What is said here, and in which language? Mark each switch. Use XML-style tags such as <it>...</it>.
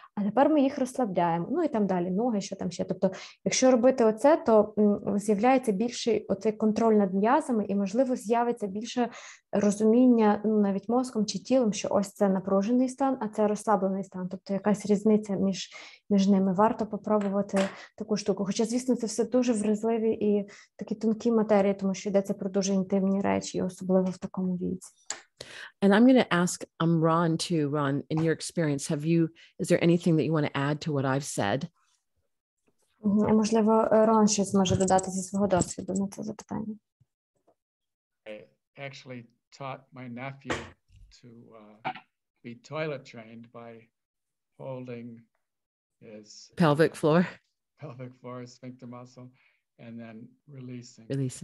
<uk>А тепер ми їх розслабляємо. І там далі, ноги, що там ще. Тобто, якщо робити оце, то з'являється більший оцей контроль над м'язами і, можливо, з'явиться більше розуміння навіть мозком чи тілом, що ось це напружений стан, а це розслаблений стан. Тобто, якась різниця між ними. Варто попробувати таку штуку. Хоча, звісно, це все дуже вразливі і такі тонкі матерії, тому що йдеться про дуже інтимні речі, особливо в такому віці.</uk> <en>And I'm going to ask Ron too. Ron, in your experience, is there anything that you want to add to what I've said?</en> <uk>Можливо, Рон щось може додати зі свого досвіду на це запитання.</uk> <en>I actually taught my nephew to be toilet trained by holding his pelvic floor, sphincter muscle, and then releasing it.</en>